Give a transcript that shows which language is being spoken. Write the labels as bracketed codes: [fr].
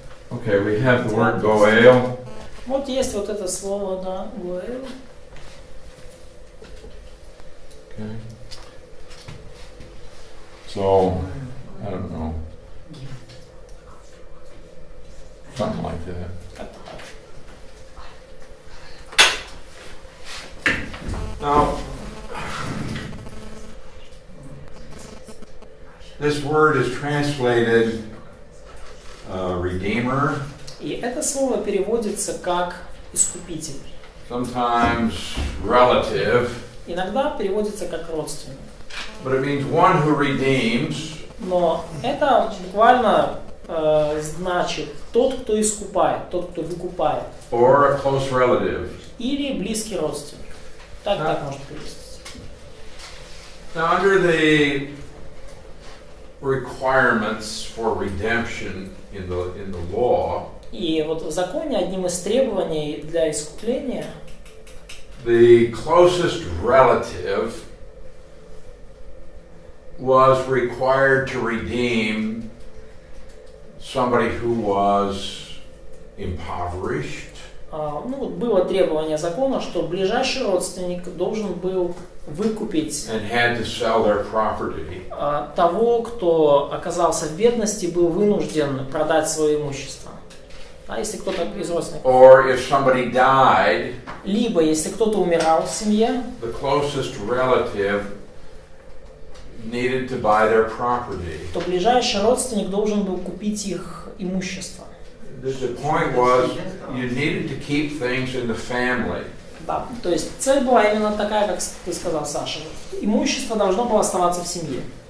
[en] Okay, we have the word goel. [ru] Вот есть вот это слово, да, goel. [en] Okay. So, I don't know. Something like that. [ru] Как-то так. [en] Now, this word is translated redeemer, [ru] И это слово переводится как искупитель. [en] sometimes relative, [ru] Иногда переводится как родственник. [en] but it means one who redeems, [ru] Но это буквально значит тот, кто искупает, тот, кто выкупает. [en] or a close relative. [ru] Или близкий родственник. Так может перевести. [en] Now, under the requirements for redemption in the law, [ru] И вот в законе одним из требований для искупления [en] the closest relative was required to redeem somebody who was impoverished, [ru] ну, вот было требование закона, что ближайший родственник должен был выкупить [en] and had to sell their property. [ru] того, кто оказался в бедности, был вынужден продать свое имущество. А если кто-то из родственников, [en] Or if somebody died, [ru] либо если кто-то умирал в семье, [en] the closest relative needed to buy their property. [ru] то ближайший родственник должен был купить их имущество. [en] The point was you needed to keep things in the family. [ru] Да, то есть цель была именно такая, как ты сказал, Саша. Имущество должно было оставаться в семье.